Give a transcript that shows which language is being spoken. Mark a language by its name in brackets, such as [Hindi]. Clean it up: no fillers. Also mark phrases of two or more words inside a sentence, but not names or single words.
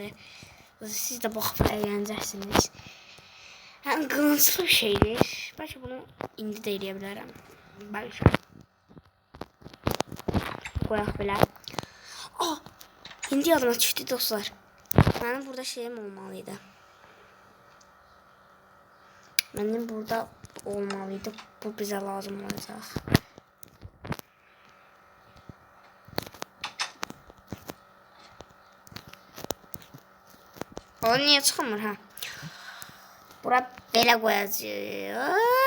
[Azerbaijani] Siz də baxıb əylənəcəksiniz. Həm qılınclı bir şeydir. Bəlkə bunu indi də eləyə bilərəm. Bəlkə. Qoyaq belə. İndi yadıma düşdü dostlar. Mənim burada şeyim olmalıydı. [Turkish] Benim burada olmalıydı. Bu bize lazım olacak. O niye çıkmır ha? [Azerbaijani] Bura belə koyacağız.